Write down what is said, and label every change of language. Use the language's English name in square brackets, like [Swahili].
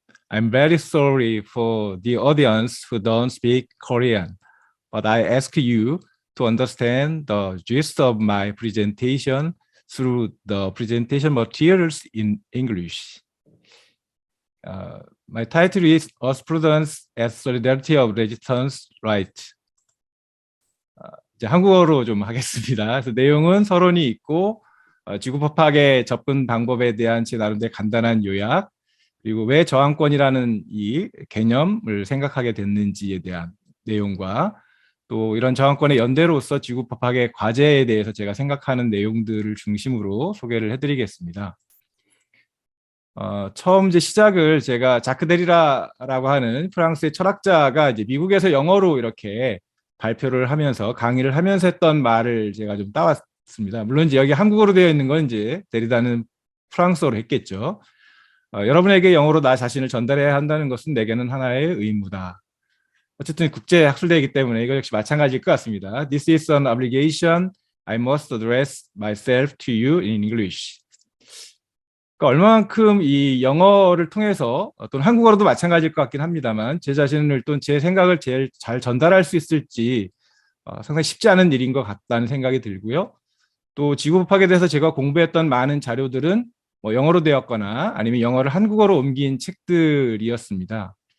[English] I'm very sorry for the audience who don't speak Korean, but I ask you to understand the gist of my presentation through the presentation materials in English. My title is Jurisprudence as Solidarity of Resistance Right. [Korean] 이제 한국어로 좀 하겠습니다. 그래서 내용은 서론이 있고 지구법학의 접근 방법에 대한 제 나름대로 간단한 요약, 그리고 왜 저항권이라는 이 개념을 생각하게 됐는지에 대한 내용과 또 이런 저항권의 연대로서 지구법학의 과제에 대해서 제가 생각하는 내용들을 중심으로 소개를 해드리겠습니다. 처음 이제 시작을 제가 자크 데리라라고 하는 프랑스의 철학자가 이제 미국에서 영어로 이렇게 발표를 하면서 강의를 하면서 했던 말을 제가 좀 따왔습니다. 물론 이제 여기 한국어로 되어 있는 건 이제 데리다는 프랑스어로 했겠죠. 여러분에게 영어로 나 자신을 전달해야 한다는 것은 내게는 하나의 의무다. 어쨌든 국제 학술대이기 때문에 이거 역시 마찬가지일 것 같습니다. [English] This is an obligation I must address myself to you in English. [Korean] 그러니까 얼마만큼 이 영어를 통해서 또는 한국어로도 마찬가지일 것 같긴 합니다만 제 자신을 또 제 생각을 제일 잘 전달할 수 있을지 상당히 쉽지 않은 일인 것 같다는 생각이 들고요. 또 지구법학에 대해서 제가 공부했던 많은 자료들은 뭐 영어로 되었거나 아니면 영어를 한국어로 옮긴 책들이었습니다.